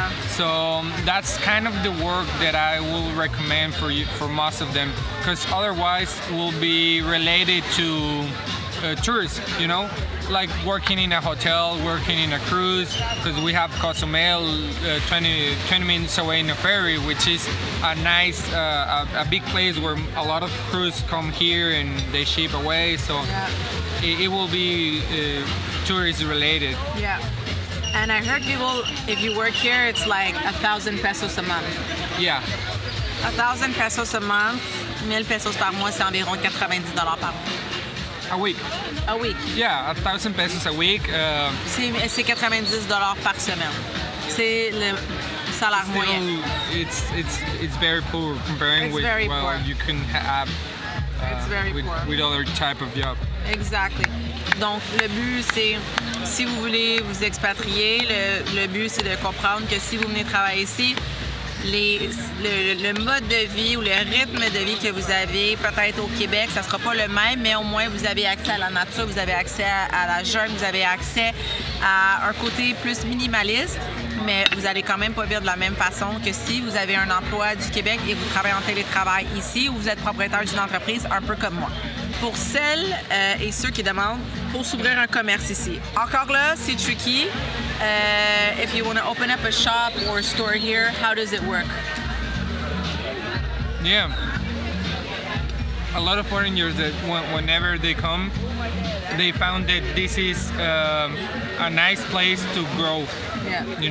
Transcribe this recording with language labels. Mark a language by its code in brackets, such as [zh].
[en] So that's kind of the work that I will recommend for most of them, because otherwise will be related to tourists, like working in a hotel, working in a cruise, because we have Cozumel 20 minutes away in a ferry, which is a nice, a big place where a lot of crews come here and they ship away, so it will be tourist related. Yeah. And I heard people, if you work here, it's like 1,000 pesos a month. Yeah. 1,000 pesos a month, [fr] 1,000 pesos par mois, c'est environ $90 par mois. [en] A week. A week. Yeah, 1,000 pesos a week. [fr] C'est $90 par semaine. C'est le salaire moyen. [en] It's very poor comparing with what you can have with other type of job. Exactly. [fr] Donc, le but, c'est, si vous voulez vous expatrier, le but, c'est de comprendre que si vous venez travailler ici, le mode de vie ou le rythme de vie que vous avez peut-être au Québec, ça ne sera pas le même, mais au moins vous avez accès à la nature, vous avez accès à la jungle, vous avez accès à un côté plus minimaliste, mais vous n'allez quand même pas vivre de la même façon que si vous avez un emploi du Québec et vous travaillez en télétravail ici ou vous êtes propriétaire d'une entreprise, un peu comme moi. Pour celles et ceux qui demandent pour s'ouvrir un commerce ici. Encore là, c'est tricky. [en] If you want to open up a shop or a store here, how does it work? Yeah. A lot of foreigners that whenever they come, they found that this is a nice place to grow. Yeah.